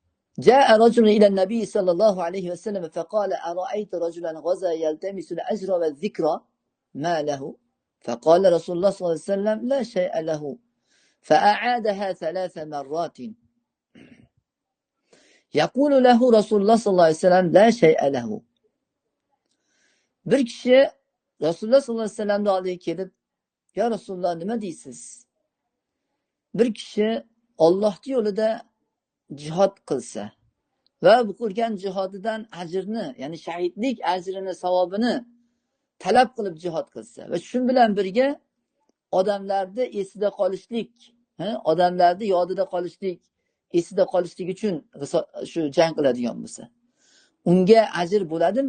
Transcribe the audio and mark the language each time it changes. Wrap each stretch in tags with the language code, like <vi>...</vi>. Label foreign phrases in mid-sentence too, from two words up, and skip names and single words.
<ar>جاء رجل إلى النبي صلى الله عليه وسلم فقال أرأيت رجلا غزا يلتمس الأجر والذكر ما له؟ فقال رسول الله صلى الله عليه وسلم لا شيء له، فأعادها 3 مرات. يقول له رسول الله صلى الله عليه وسلم لا شيء له.</ar> <uz>Bir kishi Rasululloh sollallohu alayhi vasallamning oldiga kelib,</uz> <ar>"يا رسول الله,</ar> <uz>nima deysiz? Bir kishi Allohning yo'lida jihad qilsa va bu qilgan jihodidan ajrni, ya'ni shahidlik ajrini, savobini talab qilib jihad qilsa va shu bilan birga odamlarni esida qolishlik, odamlarni yodida qolishlik, esida qolishlik uchun shu jang qiladigan bo'lsa, unga ajr bo'ladimi?"</uz>